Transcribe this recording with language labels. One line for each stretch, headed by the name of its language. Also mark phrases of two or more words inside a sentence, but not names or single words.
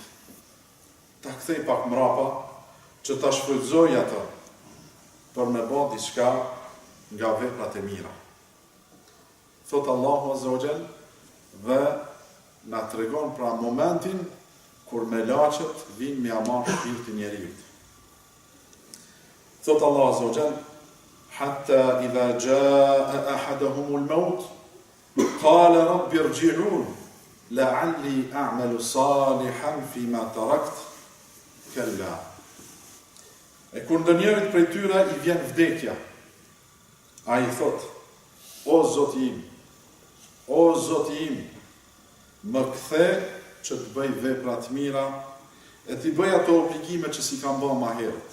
Albanian: Ta kthej pak mrapa që ta shfrytëzoj atë për me bë diçka nga veprat e mira. Thot Allahu
Arabic: عز وجل
Albanian: dhe na tregon pra momentin kur melaçet vinë me amar shpirtin njeriut. Thot Allahu
Arabic: عز وجل: حتى إذا جاء أحدهم الموت قال رب ارجعون لعلي أعمل صالحا فيما تركت كلا.
Albanian: E kur ndonjërit prej tyre I vjen vdekja, ai thot: o Zoti im, o Zoti im, më kthe që të bëj vepra të mira e t'i bëj ato obligime që si kam bërë më herët.